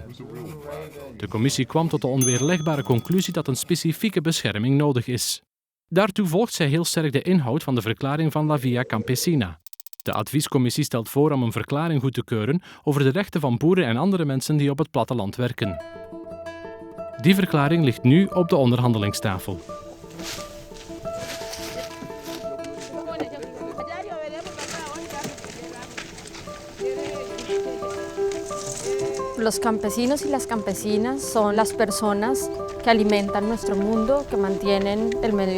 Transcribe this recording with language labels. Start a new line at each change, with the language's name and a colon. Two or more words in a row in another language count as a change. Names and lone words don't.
Dutch: De commissie kwam tot de onweerlegbare conclusie dat een specifieke bescherming nodig is. Daartoe volgt zij heel sterk de inhoud van de verklaring van La Via Campesina. De adviescommissie stelt voor om een verklaring goed te keuren over de rechten van boeren en andere mensen die op het platteland werken. Die verklaring ligt nu op de onderhandelingstafel.
Spanish: Los campesinos y las campesinas son las personas que alimentan nuestro mundo, que mantienen el medio